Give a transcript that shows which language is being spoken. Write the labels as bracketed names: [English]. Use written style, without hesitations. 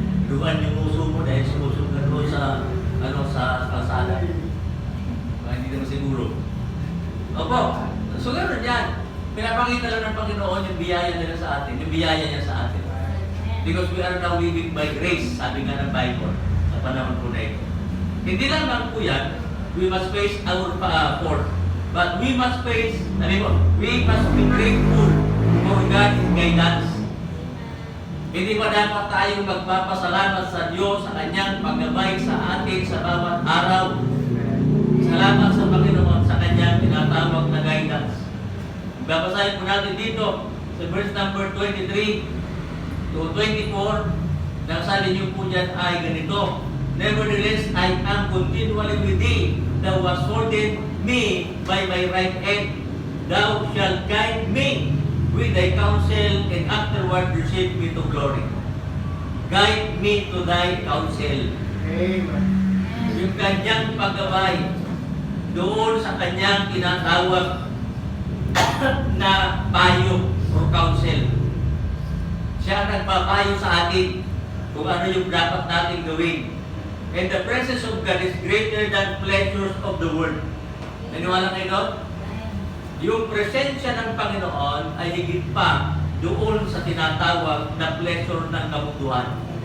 [Filipino] Duhan yung uso mo dahil sumusog na doon sa kalsada. Hindi naman siguro. Opo. So gano'n yan. Pinapakita lang ng Panginoon yung biyaya nila sa atin, yung biyaya niya sa atin. [English] Because we are now living by grace, [Filipino] sabi nga ng Bible, sa panahon po na ito. Hindi lang po yan, [English] we must face our fault. But we must face, we must be grateful for God's guidance. [Filipino] Hindi ba dapat tayong magpapasalamat sa Diyos sa Kanyang paggabay sa atin sa bawat araw? Salamat sa Panginoon sa Kanyang tinatawag na guidance. Babasahin po natin dito sa verse number 23 to 24. Nang sabi niyo po dyan ay ganito: [English] Nevertheless, I am continually with thee. Thou hast holded me by my right hand. Thou shalt guide me with thy counsel, and afterward receive me to glory. Guide me to thy counsel. Amen. [Filipino] Yung kanyang paggabay doon sa kanyang tinatawag na payo or counsel. Siya ang nagpapayo sa atin kung ano yung dapat natin gawin. [English] And the presence of God is greater than pleasures of the world. [Filipino] Naniwala kayo doon? Yung presensya ng Panginoon ay higit pa doon sa tinatawag na pleasure ng kabutuhan.